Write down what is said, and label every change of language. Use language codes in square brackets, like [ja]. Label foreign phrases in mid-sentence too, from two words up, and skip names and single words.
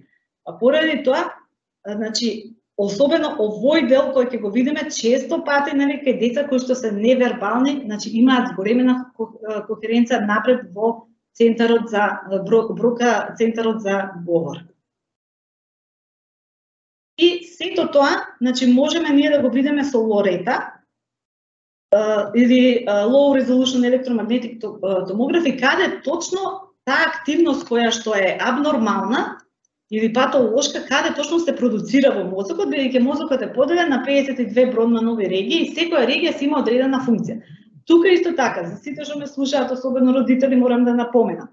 [mk] А поради тоа, значи особено овој дел кој ќе го видиме често пати нели кај деца кои што се невербални, значи имаат зголемена кохеренција напред во центарот за брока, центарот за говор. И сето тоа, значи можеме ние да го видиме со лорета, или [en] low resolution electromagnetic tomography, [mk] каде точно таа активност која што е абнормална или патолошка, каде точно се продуцира во мозокот, бидејќи мозокот е поделен на 52 Бронманови регии и секоја регија си има одредена функција. Тука исто така, за сите што ме слушаат, особено родители, морам да напоменам.